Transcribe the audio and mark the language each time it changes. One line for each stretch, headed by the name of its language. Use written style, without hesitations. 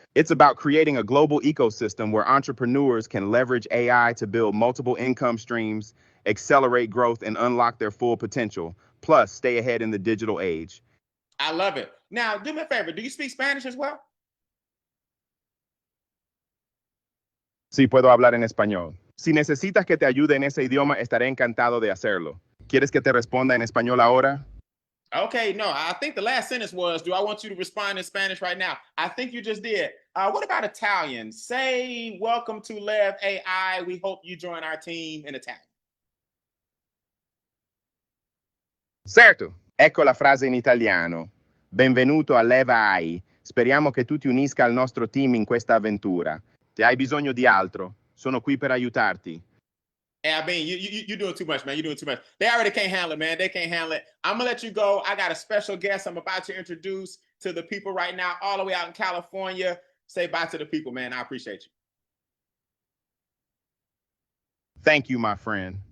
English: It's about creating a global ecosystem where entrepreneurs can leverage AI to build multiple income streams, accelerate growth, and unlock their full potential, plus stay ahead in the digital age. I love it. Now, do me a favor. Do you speak Spanish as well?
Spanish: Sí, puedo hablar en español. Si necesitas que te ayude en ese idioma, estaré encantado de hacerlo. ¿Quieres que te responda en español ahora?
English: Okay, no, I think the last sentence was, do I want you to respond in Spanish right now? I think you just did. What about Italian? Say, welcome to Lev AI. We hope you join our team in Italian.
Italian: Certo. Ecco la frase in italiano. Benvenuto a Lev AI. Speriamo che tu ti unisca al nostro team in questa avventura. Se hai bisogno di altro, sono qui per aiutarti.
English: Hey, I mean, you're doing too much, man. You're doing too much. They already can't handle it, man. They can't handle it. I'm going to let you go. I got a special guest I'm about to introduce to the people right now, all the way out in California. Say bye to the people, man. I appreciate you. Thank you, my friend.